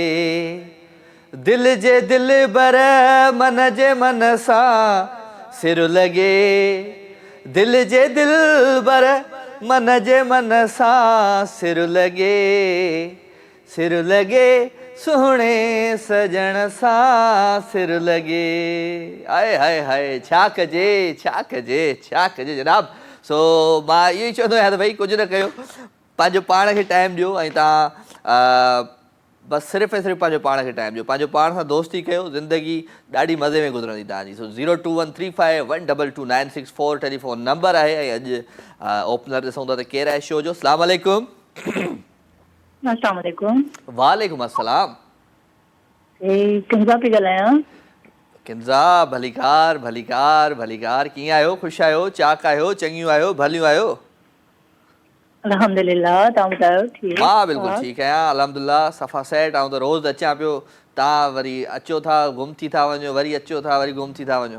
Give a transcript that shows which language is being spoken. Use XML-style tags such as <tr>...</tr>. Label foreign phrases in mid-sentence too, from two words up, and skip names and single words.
<sd>दिल जे दिल बर मन जे मन सा, सिर लगे। दिल जे दिल बर मन जे मन सा, सिर लगे। सिर लगे सोहणे सजण सा, सिर लगे। आए हाय हाय, छा कजे जनाब। सो मां इहो ई चवंदो आहियां त भई कुझु न कयो, पंहिंजो पाण खे टाइम ॾियो ऐं तव्हां बसि सिर्फ़ु ऐं सिर्फ़ु पंहिंजो पाण खे टाइम ॾियो, पंहिंजो पाण सां दोस्ती कयो, ज़िंदगी ॾाढी मज़े में गुज़रंदी तव्हांजी। सो 02135122964</sd> <en>telephone number</en> <sd>आहे। ऐं अॼु ओपनर ॾिसूं था त केरु आहे शो जो।</sd> <ar>السلام عليكم. السلام عليكم. وعليكم السلام.</ar> <sd>किंज़ा पई ॻाल्हायां? किंज़ा, भलीकार। कीअं आहियो? ख़ुशि आहियो? चाक आहियो? चङियूं आहियो? भलियूं आहियो? अल्हम्दुलिल्लाह, तव्हां ॿुधायो? ठीकु? मां बिल्कुलु ठीकु आहियां, अल्हम्दुलिल्लाह, सफ़ा सेट। आऊं त रोज़ अचां पियो, तव्हां वरी अचो था, गुम थी था वञो, वरी अचो था, वरी गुम थी था वञो।</sd>